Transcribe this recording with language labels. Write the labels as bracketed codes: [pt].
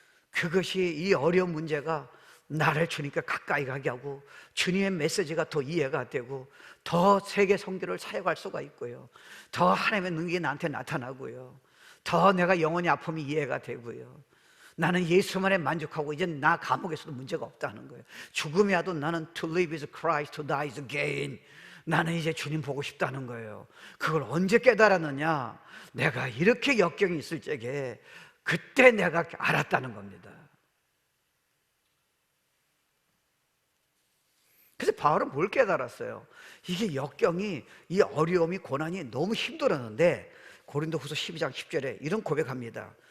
[ko] 그것이, 이 어려운 문제가 나를 주님께 가까이 가게 하고 주님의 메시지가 더 이해가 되고 더 세계 선교를 사역할 수가 있고요, 더 하나님의 능력이 나한테 나타나고요, 더 내가 영혼의 아픔이 이해가 되고요, 나는 예수만에 만족하고 이제 나 감옥에서도 문제가 없다는 거예요. 죽음이 와도 나는 [en] to live is Christ, to die is gain. [ko] 나는 이제 주님 보고 싶다는 거예요. 그걸 언제 깨달았느냐? 내가 이렇게 역경이 있을 적에 그때 내가 알았다는 겁니다. 그래서 바울은 뭘 깨달았어요? 이게 역경이, 이 어려움이, 고난이 너무 힘들었는데 고린도후서 12장 10절에 이런 고백합니다.